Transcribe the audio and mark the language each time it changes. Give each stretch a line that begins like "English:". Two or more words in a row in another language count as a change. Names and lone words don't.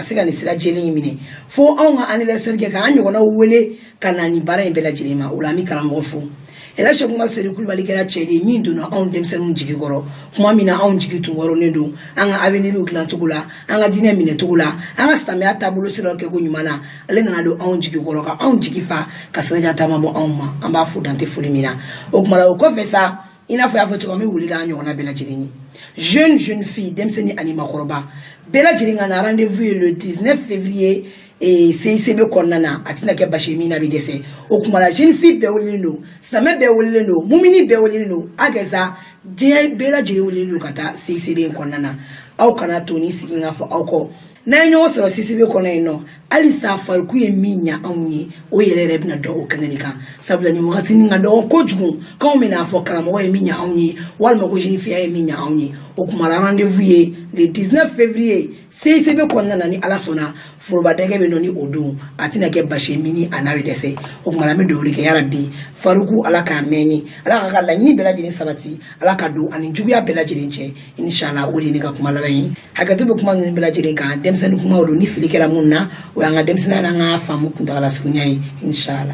Bambara: se ka nin sira jɛlen in minɛ fo anw ka anniversaire kɛ k'an ɲɔgɔnnaw wele ka na nin baara in bɛɛ lajɛlen ma o la an bɛ karamɔgɔ fo Ela Cheikh Oumar Seri Coulibaly kɛra cɛ de min donna anw denmisɛnninw jigi kɔrɔ kuma min na anw jigi tun wɔrɔnen don an ka avenir dilan cogo la an ka diinɛ minɛ cogo la an ka silamɛya taabolo siraw kɛko ɲuman na ale nana don anw jigi kɔrɔ ka anw jigi fa ka sirajan taama bɔ anw ma an b'a fo dante foli min na o kuma la o kɔfɛ sa i n'a fɔ y'a fɔ cogo min wulila an ɲɔgɔnna bɛɛ lajɛlen ye
French: jeune fille
Bambara: denmisɛnnin ani makɔrɔba bɛɛ lajɛlen ka na rendez-vous ye
French: le 19 février et
Bambara: CICB kɔnɔna na a tɛna kɛ basi min na bɛ dɛsɛ o kuma la
French: jeune fille
Bambara: bɛɛ welelen don silamɛ bɛɛ welelen don mumini bɛɛ welelen don a kɛ sa diɲɛ bɛɛ lajɛlen welelen don ka taa CICB in kɔnɔna na aw kana to ni sigi ka fɔ aw kɔ n'an ye ɲɔgɔn sɔrɔ CICB kɔnɔ yen nɔ hali sa fariku ye min ɲa anw ye o yɛrɛ yɛrɛ bɛna dɔn o kɛnɛ de kan sabula nin wagati nin ka dɔgɔ kojugu k'anw bɛna fɔ karamɔgɔ ye min ɲa anw ye walima ko
French: jeune fille
Bambara: ye min ɲa anw ye o kuma la rendez-vous ye
French: le 19 février
Bambara: CICB kɔnɔna na ni ala sɔnna forobadɛgɛ bɛ nɔ ni o don a tɛna kɛ basi min ni a n'a bɛ dɛsɛ o kuma la an bɛ dugawu kɛ yarabi fariku ala k'a mɛn ye ala ka laɲini bɛɛ lajɛlen sabati ala ka don ani juguya bɛɛ lajɛlen cɛ inshallah o de ye ne ka kuma laban ye hakɛto bɛ kuma ninnu bɛɛ lajɛlen kan denmisɛnnin kumaw don ni fili kɛra mun na o y'an ka denmisɛnninya n'an ka faamu kuntagala surunya ye inshallah.